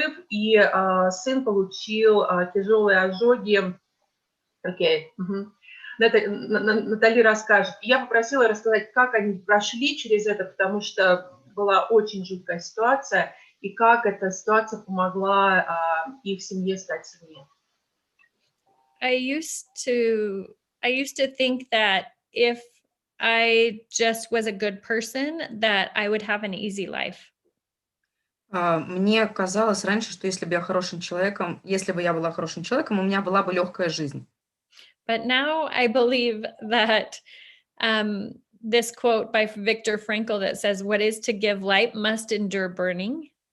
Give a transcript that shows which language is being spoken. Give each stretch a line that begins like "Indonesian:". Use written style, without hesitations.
Russian: И сын получил тяжелые ожоги. Окей. Натали расскажет. Я попросила рассказать, как они прошли через это, потому что была очень жуткая ситуация. и как эта ситуация помогла их семье стать сильнее.
English: I used to think that if I just was a good person, that I would have an easy life.
Russian: Мне казалось раньше, что если бы я хорошим человеком, если бы я была хорошим человеком, у меня была бы легкая жизнь.
English: But now I believe that this quote by Viktor Frankl that says, "What is to give light must endure burning."